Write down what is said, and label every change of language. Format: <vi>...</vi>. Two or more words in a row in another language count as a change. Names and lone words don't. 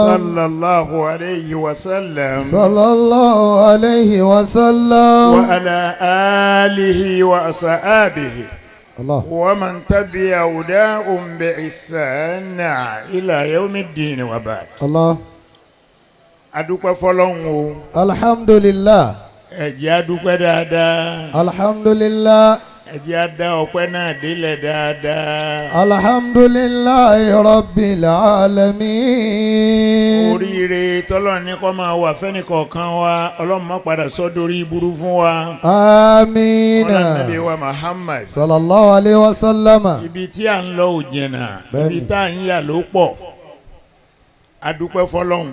<ar>صلى الله عليه وسلم صلى الله عليه وسلم وعلى آله وأصحابه الله ومن تبع هداهم بإحسان إلى يوم الدين وبعد. الله.</ar> <yo>adúpẹ́ fọ́lọ́run o.</yo> <ar>الحمد لله.</ar> <yo>ẹ jẹ́ adúpẹ́ dáadáa.</yo> <ar>الحمد لله.</ar> <yo>ẹ jẹ́ adá ọpẹ́ náà délẹ̀ dáadáa.</yo> <ar>الحمد لله رب العالمين.</ar> <yo>oríire tọ́lọ́run ní kó máa wà fẹ́nìkọ̀ọ̀kan wa ọlọ́run má padà sọ́dọ̀rí burú fún wa. amiina. ọlọ́run nàbí wa Muhammad.</yo> <ar>صلى الله عليه وسلم.</ar> <yo>ibi tí à ń lọ ò jìnnà ibi tá à ń yà ló pọ̀. adúpẹ́ fọ́lọ́run.</yo>